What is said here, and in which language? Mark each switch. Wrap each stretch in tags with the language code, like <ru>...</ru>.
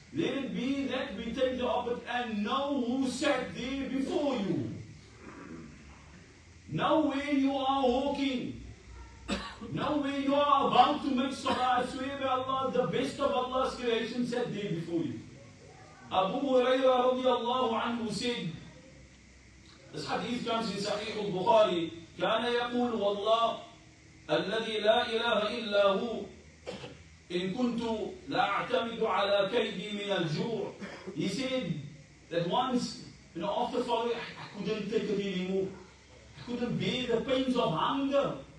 <en>Let it be that we take the opportunity and know who sat there before you. Know where you are walking. Know where you are about to make salah. I swear by Allah, the best of Allah's creation sat there before you. Abu Hurairah radiallahu anhu said, this hadith comes in Sahih al-Bukhari,</en> <ar>كان يقول والله الذي لا إله إلا هو إن كنت لا أعتمد على كيدي من الجوع.</ar> <en>He said that once, after following, I couldn't take it anymore. I couldn't bear the pains of hunger.</en>